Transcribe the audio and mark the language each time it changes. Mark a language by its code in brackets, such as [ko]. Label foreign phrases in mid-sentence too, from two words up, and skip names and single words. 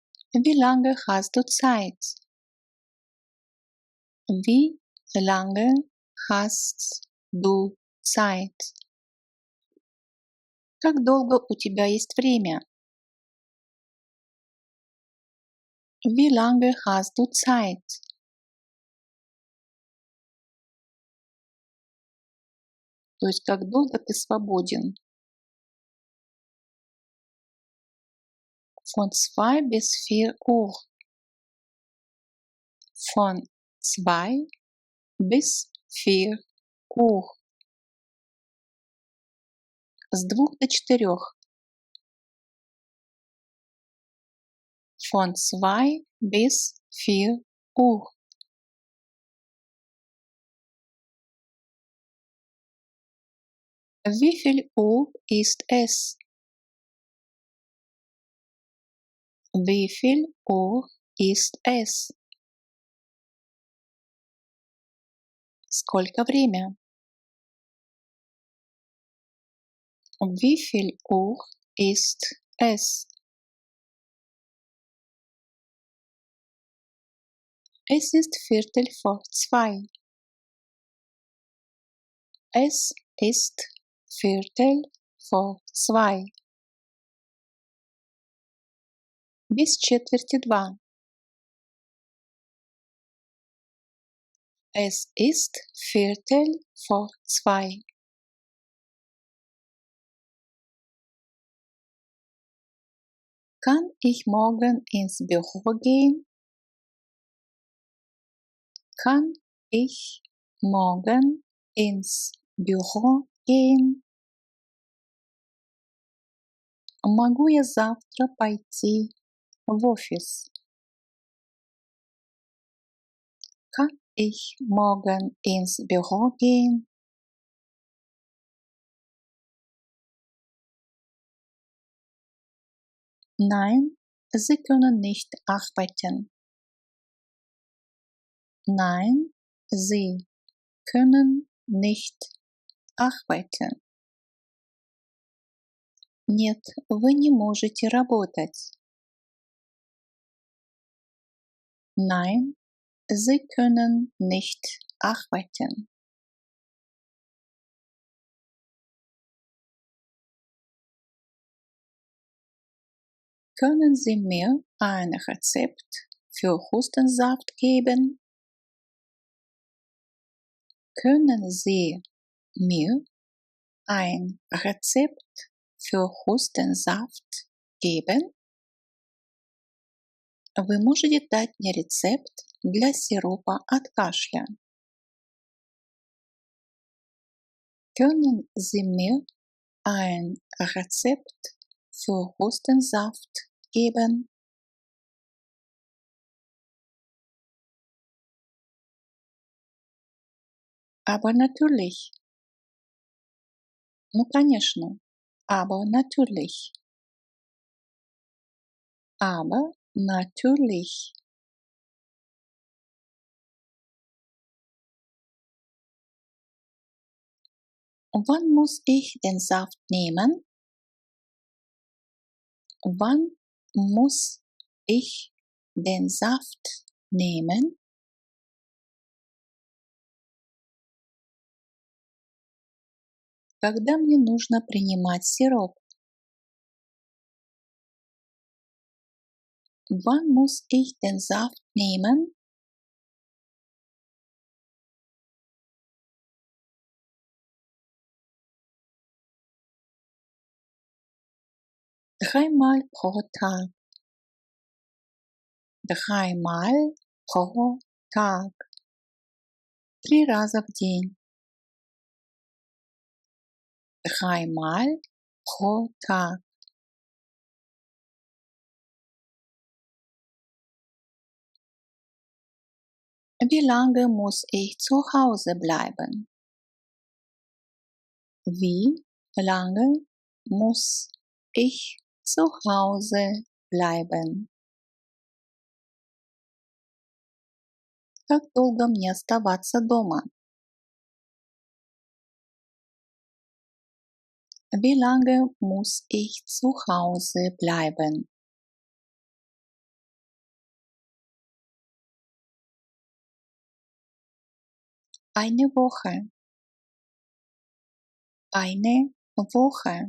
[de] Wie lange hast du Zeit? Wie lange hast du Zeit? [ru] Как долго у тебя есть время? [de] Wie lange hast du Zeit? [ru] То есть как долго ты свободен? [de] Von 2 bis 4 Uhr. Von 2 bis 4 Uhr. [ru] С 2 до 4. [de] Von 2 bis 4 Uhr. Wie viel Uhr ist es? Wie viel Uhr ist es? [ru] Сколько время? [de] Wie viel Uhr ist es? Es ist Viertel vor 2. Es ist Viertel vor 2. [ru] Без четверти 2. [de] Es ist Viertel vor 2. Kann ich morgen ins Büro gehen? Kann ich morgen ins Büro gehen? [ru] Могу я завтра пойти в офис? [de] Kann ich morgen ins Büro gehen? Nein, Sie können nicht arbeiten. Nein, Sie können nicht arbeiten. [ru] Нет, вы не можете работать. [de] Nein, Sie können nicht arbeiten. Können Sie mir ein Rezept für Hustensaft geben? Können Sie mir ein Rezept für Hustensaft geben? [ru] Вы можете дать мне рецепт для сиропа от кашля? [de] Können Sie mir ein Rezept für Hustensaft geben? Aber natürlich. [ru] Ну, конечно. [de] Aber natürlich. Aber natürlich. Wann muss ich den Saft nehmen? Wann muss ich den Saft nehmen? [ru] Когда мне нужно принимать сироп? [de] Wann muss ich den Saft nehmen? Dreimal pro Tag. Dreimal pro Tag. [ru] 3 раза в день. [de] Dreimal pro Tag. Wie lange muss ich zu Hause bleiben? Wie lange muss ich zu Hause bleiben? [ru] Как долго мне оставаться дома? [de] Wie lange muss ich zu Hause bleiben? Eine Woche. Eine Woche.